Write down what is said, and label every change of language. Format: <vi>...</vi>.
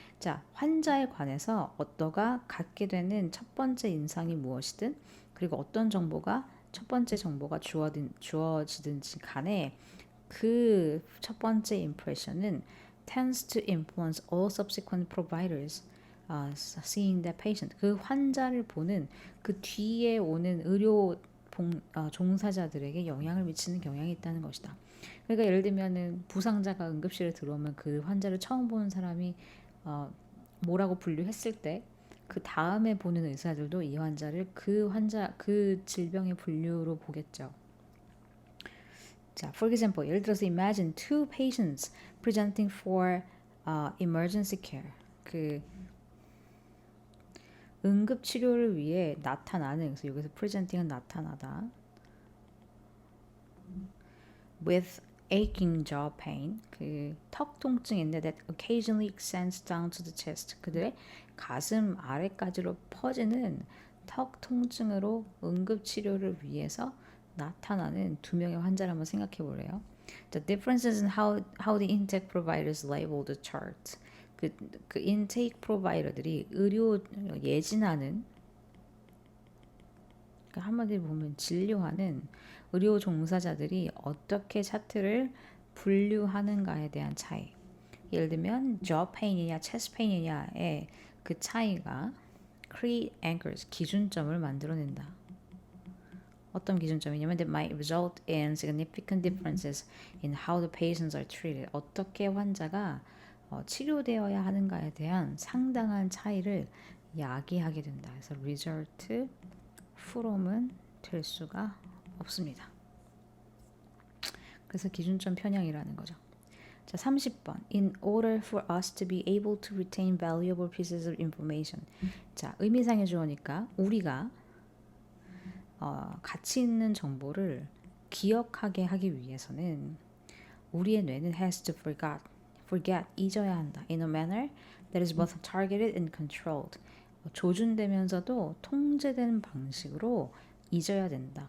<ko>자, 환자에 관해서 너가 갖게 되는 첫 번째 인상이 무엇이든, 그리고 어떤 정보가 첫 번째 정보가 주어지든지 간에 그 첫 번째 impression은</ko> <en>tends to influence all subsequent providers seeing the patient.</en> <ko>그 환자를 보는 그 뒤에 오는 의료 종사자들에게 영향을 미치는 경향이 있다는 것이다. 그러니까 예를 들면은 부상자가 응급실에 들어오면 그 환자를 처음 보는 사람이 뭐라고 분류했을 때 그 다음에 보는 의사들도 이 환자를 그 질병의 분류로 보겠죠.</ko> <en>자, for example,</en> <ko>예를 들어서</ko> <en>imagine two patients presenting for emergency care.</en> <ko>그 응급 치료를 위해 나타나는, 그래서 여기서 presenting은 나타나다.</ko> <en>with aching jaw pain,</en> <ko>그 턱 통증인데</ko> <en>that occasionally extends down to the chest.</en> <ko>그들의 가슴 아래까지로 퍼지는 턱 통증으로 응급 치료를 위해서 나타나는 두 명의 환자를 한번 생각해 보래요.</ko> <en>The differences in how the intake providers label the chart.</en> <ko>그 intake provider들이 의료 예진하는, 그러니까 한마디로 보면 진료하는 의료 종사자들이 어떻게 차트를 분류하는가에 대한 차이. 예를 들면 jaw pain이냐 chest pain이냐의 그 차이가</ko> <en>create anchors,</en> <ko>기준점을 만들어낸다. 어떤 기준점이냐면</ko> <en>that might result in significant differences in how the patients are treated.</en> <ko>어떻게 환자가 치료되어야 하는가에 대한 상당한 차이를 야기하게 된다. 그래서 result from은 될 수가 없습니다. 그래서 기준점 편향이라는 거죠. 자, 30번.</ko> <en>In order for us to be able to retain valuable pieces of information.</en> <ko>자, 의미상의 주어니까 우리가 가치 있는 정보를 기억하게 하기 위해서는 우리의 뇌는</ko> <en>has to forget,</en> <ko>잊어야 한다.</ko> <en>In a manner that is both targeted and controlled.</en> <ko>조준되면서도 통제된 방식으로 잊어야 된다.</ko>